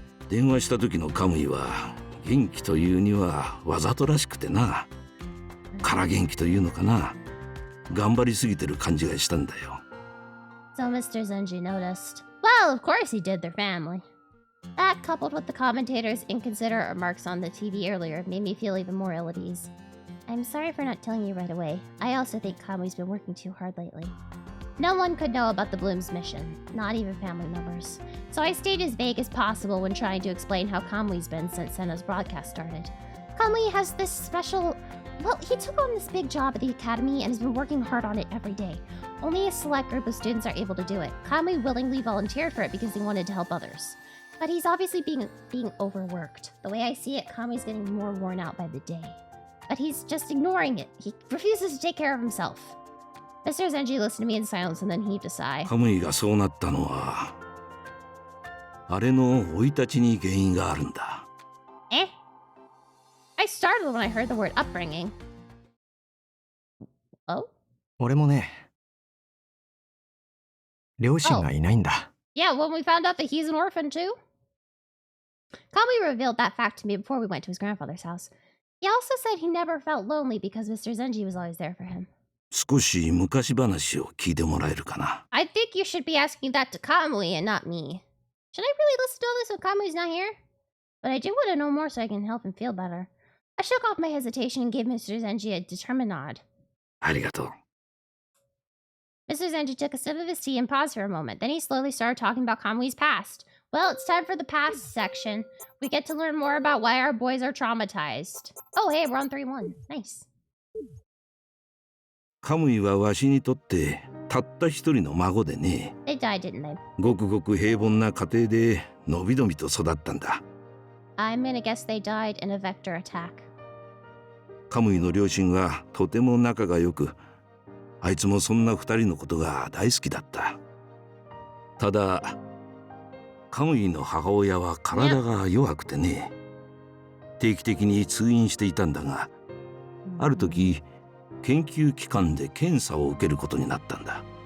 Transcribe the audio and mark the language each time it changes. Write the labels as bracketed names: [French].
[Japanese] 電話した時のカムイは元気というにはわざとらしくてな。空元気というのかな。頑張りすぎてる感じがしたんだよ。 [English] So Mr. Zenji noticed. Well, of course he did, their family. That, coupled with the commentator's inconsiderate remarks on the TV earlier, made me feel even more ill at ease. I'm sorry for not telling you right away. I also think Kamui's been working too hard lately. No one could know about the Bloom's mission, not even family members. So I stayed as vague as possible when trying to explain how Kamui's been since Senna's broadcast started. Kamui has this special Well, he took on this big job at the academy and has been working hard on it every day. Only a select group of students are able to do it. Kamui willingly volunteered for it because he wanted to help others. But he's obviously being overworked. The way I see it, Kamui's getting more worn out by the day. But he's just ignoring it. He refuses to take care of himself. Mr. Zenji listened to me in silence and then heaved a sigh. [Japanese] カムイがそうなったのはあれの生い立ちに原因があるんだ。 [English] Eh? I startled when I heard the word upbringing. Oh? [Japanese] 俺もね、両親がいないんだ。 [English] Yeah, when we found out that he's an orphan too. Kamui revealed that fact to me before we went to his grandfather's house. He also said he never felt lonely because Mr. Zenji was always there for him. [Japanese] 少し昔話を聞いてもらえるかな。 [English] I think you should be asking that to Kamui and not me. Should I really listen to all this when Kamui's not here? But I do want to know more so I can help him feel better. I shook off my hesitation and gave Mr. Zenji a determined nod. [Japanese] ありがとう。 [English] Mr. Zenji took a sip of his tea and paused for a moment. Then he slowly started talking about Kamui's past. Well, it's time for the past section. We get to learn more about why our boys are traumatized. Oh, hey, we're on 3-1. Nice. [Japanese] カムイはわしにとってたった一人の孫でね。 [English] They died, didn't they? [Japanese] ごくごく平凡な家庭でのびのびと育ったんだ。 [English] I'm gonna guess they died in a vector attack. [Japanese] カムイの両親はとても仲が良く、あいつもそんな二人のことが大好きだった。ただカムイの母親は体が弱くてね、定期的に通院していたんだが、ある時研究機関で検査を受けることになったんだ。